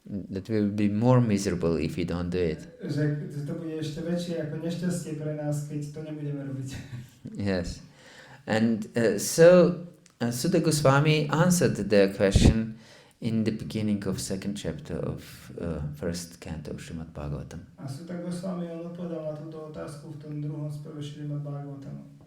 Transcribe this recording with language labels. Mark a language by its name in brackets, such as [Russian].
[English] that we will be more miserable if we don't do it. [Slovak] že to bude ešte väčšie ako nešťastie pre nás, keď to nebudeme robiť. [English] Yes. And so Sutta Goswami answered the question in the beginning of second chapter of first canto of Srimad Bhagavatam. [Slovak] A Sutta Goswami on odpovedal na túto otázku v tom druhom speve Srimad Bhagavatamu.